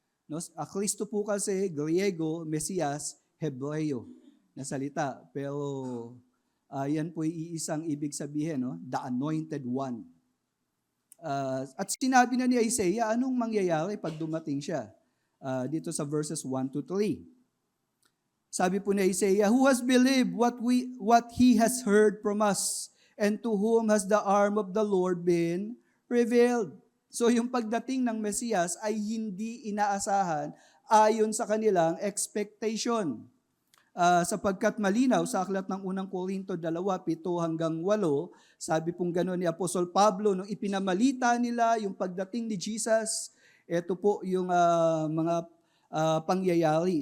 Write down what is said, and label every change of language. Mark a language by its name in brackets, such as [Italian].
[Filipino] No? Kristo po kasi, Griego, Mesiyas, Hebreo na salita. Pero yan po iisang ibig sabihin, no? [English] The Anointed One. [Filipino] At sinabi na ni Isaiah, anong mangyayari pag dumating siya? Dito sa verses 1 to 3. Sabi po ni Isaiah, [English] who has believed what he has heard from us, and to whom has the arm of the Lord been revealed? [Filipino] So yung pagdating ng Mesiyas ay hindi inaasahan ayon sa kanilang expectation. Sapagkat malinaw sa aklat ng unang Korinto 2:7-8, sabi pong gano'n ni Apostol Pablo, nung ipinamalita nila yung pagdating ni Jesus, ito po yung mga pangyayari.